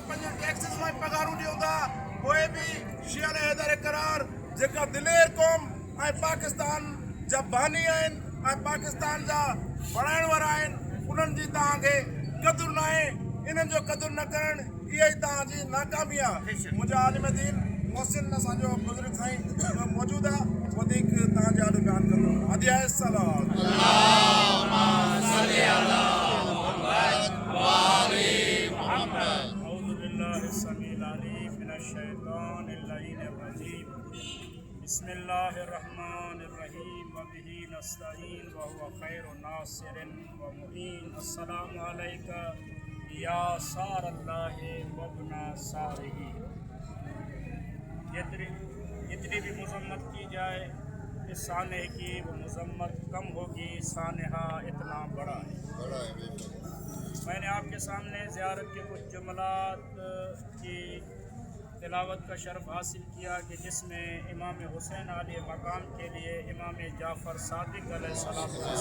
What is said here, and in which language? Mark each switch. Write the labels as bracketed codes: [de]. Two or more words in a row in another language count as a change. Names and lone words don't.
[sd] पंहिंजे टैक्सिस मां ई पघारूं ॾियूं था पोइ बि शिया ने हैदर करार जेका दिलेर क़ौम ऐं पाकिस्तान जा बानी आहिनि ऐं पाकिस्तान जा बणाइण वारा आहिनि उन्हनि जी तव्हांखे क़दुरु न आहे इन्हनि जो क़दुरु न करणु इहा ई तव्हांजी नाकामी आहे मुंहिंजा आलिम दीन मोहसिन असांजो बुज़ुर्ग साईं मौजूदु आहे वधीक तव्हांजे आॾो बयानु कंदो हदिया [ar] सलाम العليم من الشيطان اللعين الرجيم بسم الله الرحمن الرحيم وبه نستعين وهو خير ناصر ومعين السلام عليك یا سار اللہ وابن سارہ. [ur] جتنی بھی مذمت کی جائے اس سانحے کی وہ مذمت کم ہوگی، سانحہ اتنا بڑا ہے. بڑا ہے بے شک. میں نے آپ کے سامنے زیارت کے کچھ جملات کی تلاوت کا شرف حاصل کیا کہ جس میں امام حسین علیہ مقام کے لیے امام جعفر صادق علیہ السلام